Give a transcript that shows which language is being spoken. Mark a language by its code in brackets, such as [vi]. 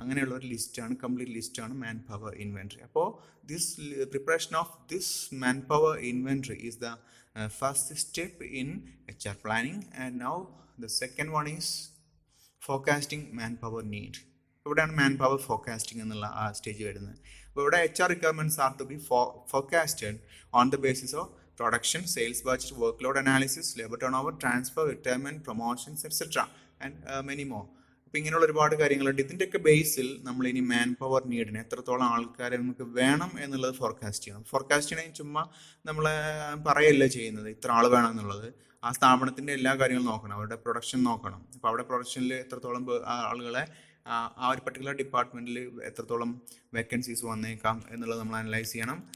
[ml] അങ്ങനെയുള്ള ഒരു ലിസ്റ്റാണ്, കംപ്ലീറ്റ് ലിസ്റ്റാണ് മാൻ പവർ ഇൻവെൻട്രി. [en] അപ്പോൾ this preparation of this man power inventory is the first step in HR planning. And now the second one is forecasting man power need. [ml] ഇവിടെയാണ് man power forecasting എന്നുള്ള ആ stage വരുന്നത്. [en] അപ്പോൾ ഇവിടെ HR requirements are to be forecasted on the basis of production, sales budget, workload analysis, labor turnover, transfer, retirement, promotions, etc. and many more. [ml] അപ്പോൾ ഇങ്ങനെയുള്ള ഒരുപാട് കാര്യങ്ങളുണ്ട്. ഇതിൻ്റെയൊക്കെ ബേസിൽ നമ്മൾ ഇനി മാൻ പവർ നീഡിന് എത്രത്തോളം ആൾക്കാരെ നമുക്ക് വേണം എന്നുള്ളത് ഫോർകാസ്റ്റ് ചെയ്യണം. ഫോർകാസ്റ്റ് ചെയ്യണമെങ്കിൽ ചുമ്മാ നമ്മൾ പറയല്ല ചെയ്യുന്നത് ഇത്ര ആൾ വേണം എന്നുള്ളത്. ആ സ്ഥാപനത്തിൻ്റെ എല്ലാ കാര്യങ്ങളും നോക്കണം, അവരുടെ പ്രൊഡക്ഷൻ നോക്കണം. അപ്പോൾ അവിടെ പ്രൊഡക്ഷനിൽ എത്രത്തോളം ആളുകളെ ആ ഒരു പർട്ടിക്കുലർ ഡിപ്പാർട്ട്മെൻറ്റിൽ എത്രത്തോളം വേക്കൻസീസ് വന്നേക്കാം എന്നുള്ളത് നമ്മൾ അനലൈസ് ചെയ്യണം.